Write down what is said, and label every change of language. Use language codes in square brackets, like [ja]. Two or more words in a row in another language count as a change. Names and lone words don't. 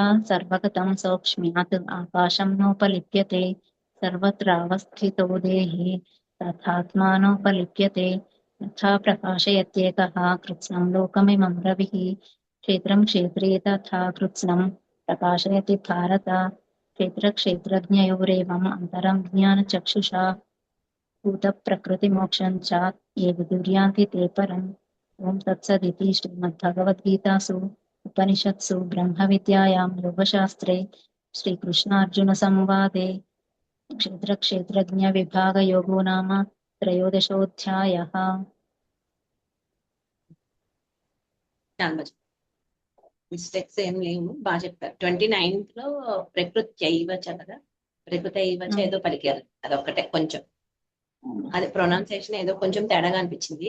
[sa] सर्वगतं सौक्ष्म्यात् आकाशं नोपलिप्यते सर्वत्रावस्थितो देहे तथात्मानोपलिप्यते यथा प्रकाशयत्येकः कृत्स्नं लोकमिमं रविः क्षेत्रं क्षेत्रे तथा कृत्स्नं प्रकाशयति भारत क्षेत्रक्षेत्रज्ञयोरेवम् अन्तरं ज्ञानचक्षुषा भूतप्रकृतिमोक्षं च ये विदुर्यान्ति ते परम्। ॐ तत्सदिति श्रीमद्भगवद्गीतासु उपनिषत्सु ब्रह्मविद्यायां योगशास्त्रे श्रीकृष्णार्जुनसंवादे क्षेत्रक्षेत्रज्ञविभागयोगो नाम त्रयोदशोऽध्यायः। [te] మిస్టేక్స్ ఏం లేవు, బాగా చెప్పారు. 29th లో [sa] ప్రకృత్యైవ చ [te] కదా, [sa] ప్రకృతైవ చ [te] ఏదో పలికారు, అదొక్కటే కొంచెం అది ప్రొనౌన్సియేషన్ ఏదో కొంచెం తేడాగా అనిపించింది.